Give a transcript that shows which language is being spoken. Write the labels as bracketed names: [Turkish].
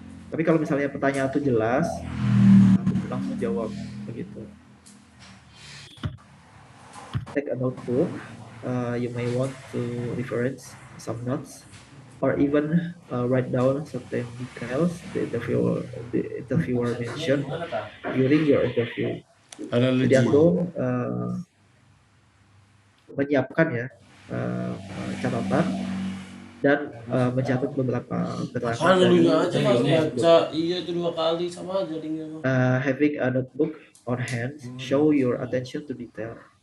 [Indonesian] Tapi kalau misalnya pertanyaan itu jelas, aku langsung jawab begitu. [English] Take a notebook. You may want to reference some notes, or even write down certain details the interviewer mentioned during your interview. [Indonesian] Jadi antum menyiapkan ya catatan dan mencatat beberapa keterangan dari baca iya itu 2 kali sama aja linknya. [English] Having a notebook on hand show your attention to detail.